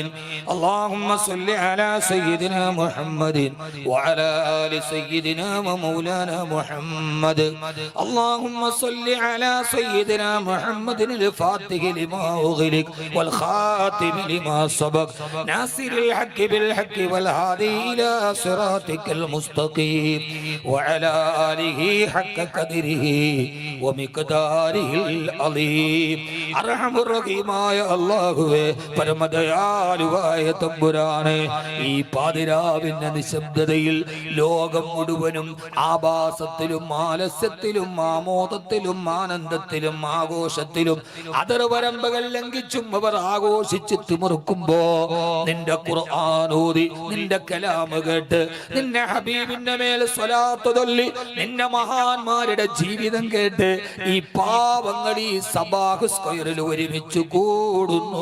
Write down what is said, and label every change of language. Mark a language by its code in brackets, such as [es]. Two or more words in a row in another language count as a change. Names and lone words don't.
[ar] اللهم صل على سيدنا محمد وعلى آل سيدنا ومولانا محمد. اللهم صل على سيدنا محمد الفاتح لما أغلق والخاتم لما سبق ناصر الحق بالحق والهادي إلى صراطك المستقيم وعلى آله حق قدره ومقداره العظيم [ml] അർഹമുർ റഹീമായ അല്ലാഹുവേ, പരമദയാലുവായ തമ്പുരാനെ, ഈ പാതിരാവിന്റെ നിശബ്ദതയിൽ ലോകം മുഴുവനും ആഭാസത്തിലും ആലസ്യത്തിലും ആമോദത്തിലും ആനന്ദത്തിലും ആഘോഷത്തിലും അതിർവരമ്പകൾ ലംഘിച്ചും അവർ ആഘോഷിച്ച് തിമിർക്കുമ്പോ നിന്റെ ഖുർആൻ ഓതി, നിന്റെ കലാമ് കേട്ട്, നിന്റെ ഹബീബിന്റെ മേൽ സ്വലാത്ത് ചൊല്ലി, നിന്റെ മഹാന്മാരുടെ ജീവിതം കേട്ട് ഈ പാവങ്ങൾ ഈ സബാഹ് സ്ക്വയറിൽ ഒരുമിച്ച് കൂടുന്നു.